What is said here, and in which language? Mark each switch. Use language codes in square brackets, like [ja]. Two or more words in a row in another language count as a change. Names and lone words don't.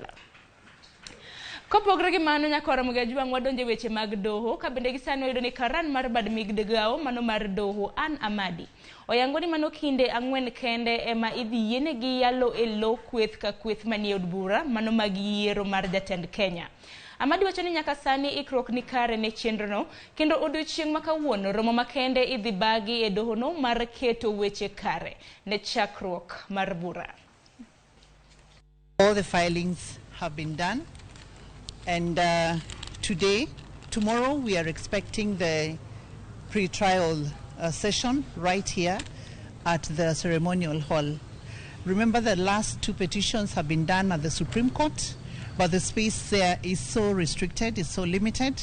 [luo] Kopogore gi mano nyaka Ramogi Juang wadonje weche mag doho ka bende gisani oyudo ni karan mar bad migdegao mano mar doho Ann Amadi oyango ni mano kinde 4 kende ema idhi yiene gi yalo e lo kweth ka kweth manie od bura mano mag yiero mar jatend Kenya. Amadi wacho ni nyaka sani ikruok ni kare ne chenrono kendo odiochieng' ma kawuono romo makende idhi bagi e doho no mar keto weche kare ne chakruok mar bura. [en] All the filings have been done, and tomorrow we are expecting the pre-trial session right here at the ceremonial hall. Remember, the last 2 petitions have been done at the Supreme Court, but the space there is so restricted, is so limited.